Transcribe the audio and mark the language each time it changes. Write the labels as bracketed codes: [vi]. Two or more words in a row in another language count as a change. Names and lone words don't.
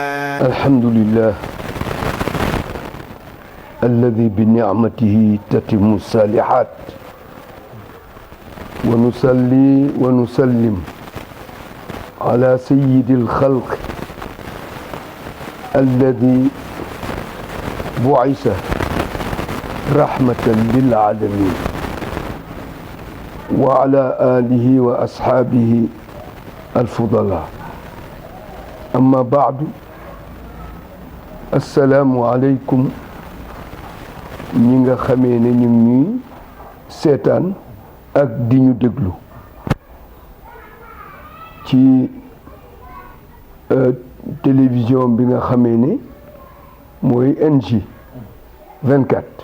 [ar] الحمد لله الذي بنعمته تتم الصالحات ونصلي ونسلم على سيد الخلق الذي بعث رحمة للعالمين وعلى آله وأصحابه الفضلاء. أما بعد، السلام عليكم [wo] ñi nga xamee ne ñu ngi ñuy seetaan ak di ñu déglu ci télévision bi nga xamee ne mooy NJ 24.